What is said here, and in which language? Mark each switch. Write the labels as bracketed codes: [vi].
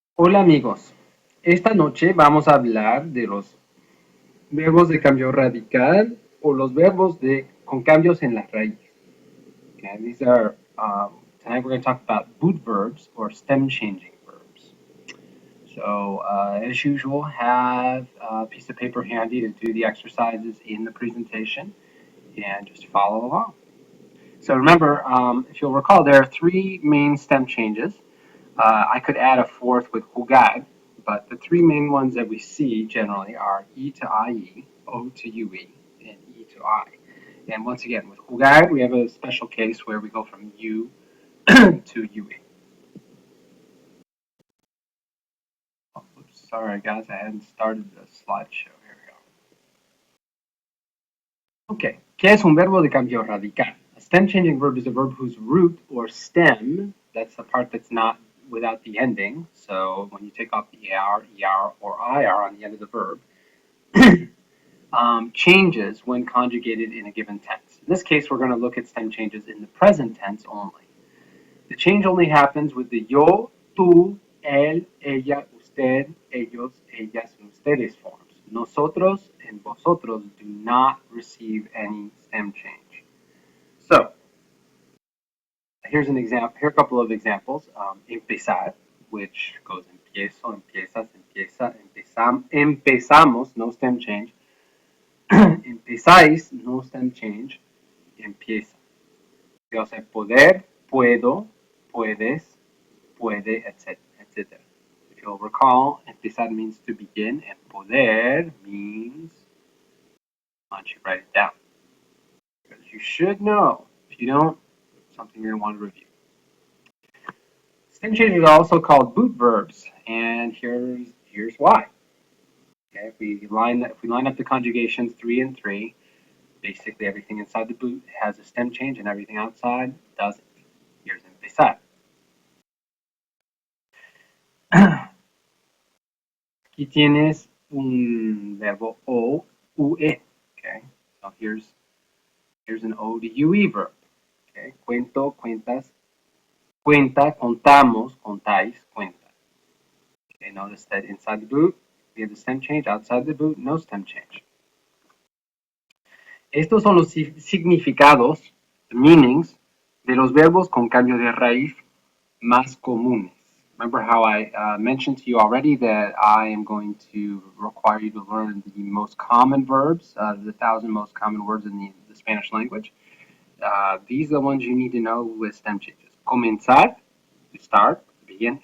[es] Hola amigos, esta noche vamos a hablar de los verbos de cambio radical o los verbos con cambios en la raíz. [en] Okay, tonight we're going to talk about boot verbs or stem changing verbs. So, as usual, have a piece of paper handy to do the exercises in the presentation and just follow along. So remember, if you'll recall, there are three main stem changes. I could add a fourth with jugar, but the three main ones that we see generally are E to IE, O to UE, and E to I. And once again, with jugar, we have a special case where we go from U to UE. Oh, oops, sorry guys, I hadn't started the slideshow. Here we go. [es] Okay, ¿qué es un verbo de cambio radical? [en] A stem changing verb is a verb whose root or stem, that's the part that's not without the ending. So when you take off the ER, or IR on the end of the verb, changes when conjugated in a given tense. In this case, we're going to look at stem changes in the present tense only. The change only happens with the yo, tú, él, ella, usted, ellos, ellas, and ustedes forms. Nosotros and vosotros do not receive any stem change. So, here's an example. Here are a couple of examples. Empezar, which goes [es] empiezo, empiezas, empieza, empezamos, [en] no stem change. Empezáis, no stem change. Empieza. [es] O sea, poder, puedo, puedes, puede, etc. [en] If you'll recall, empezar means to begin, and poder means, why don't you write it down? Because you should know. If you don't, something you're going to want to review. Stem changes are also called boot verbs, and here's why. Okay, if we line up the conjugations 3 and 3, basically everything inside the boot has a stem change, and everything outside doesn't. Here's empezar. [es] Aquí tienes un verbo o, ue. [en] Okay, so here's an o to ue verb. [es] Okay, cuento, cuentas, cuenta, contamos, contáis, cuenta. [en] Okay, notice that inside the boot we have the stem change, outside the boot no stem change. [es] Estos son los significados, [en] the meanings, [es] de los verbos con cambio de raíz más comunes. [en] Remember how I mentioned to you already that I am going to require you to learn the most common verbs, the 1,000 most common words in the Spanish language. These are the ones you need to know with stem changes. Comenzar, to start, to begin.